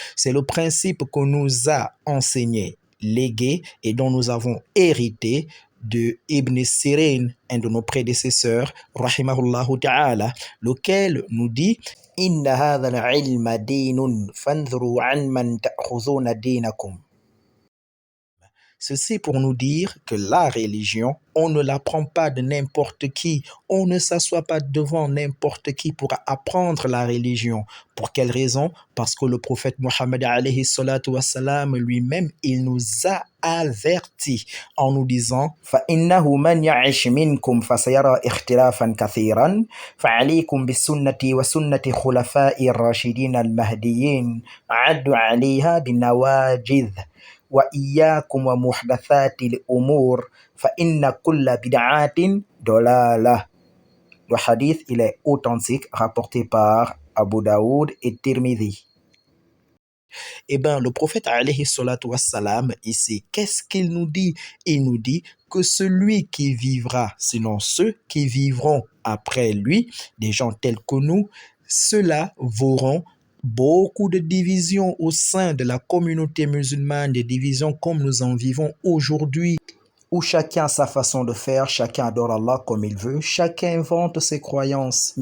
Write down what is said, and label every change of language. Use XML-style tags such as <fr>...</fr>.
<fr>C'est le principe que nous a enseigné, légué et dont nous avons hérité de Ibn Sirin, un de nos prédécesseurs, rahimahullahu ta'ala, lequel nous dit «</fr> <ar>Inna hadha al-ilma dinun, fandhuru an man ta'khuzuna dinakum</ar> <fr>» Ceci pour nous dire que la religion, on ne l'apprend pas de n'importe qui. On ne s'assoit pas devant n'importe qui pour apprendre la religion. Pour quelle raison? Parce que le prophète Mohammed alayhi salatu wassalam lui-même, il nous a avertis en nous disant</fr> <ar>فَإِنَّهُ مَنْ يَعِشْ مِنْكُمْ فَسَيَرَى اخْتِلَافًا كَثِيرًا فَعَلَيْكُمْ بِسُنَّتِي وَسُنَّةِ خُلَفَاءِ الرَّاشِدِينَ الْمَهْدِيِّينَ عَضُّوا عَلَيْهَا بِالنَّوَاجِذِ وَإِيَّاكُمْ وَمُحْدَثَاتِ الْأُمُورِ فَإِنَّ كُلَّ بِدْعَةٍ ضَلَالَةٍ.</ar> <fr>Le hadith, il est authentique, rapporté par Abu Daoud et Tirmidhi. Eh bien, le prophète alayhi salatu wassalam, ici, qu'est-ce qu'il nous dit? Il nous dit que celui qui vivra, sinon ceux qui vivront après lui, des gens tels que nous, ceux-là verront beaucoup de divisions au sein de la communauté musulmane, des divisions comme nous en vivons aujourd'hui, où chacun a sa façon de faire, chacun adore Allah comme il veut, chacun invente ses croyances.</fr>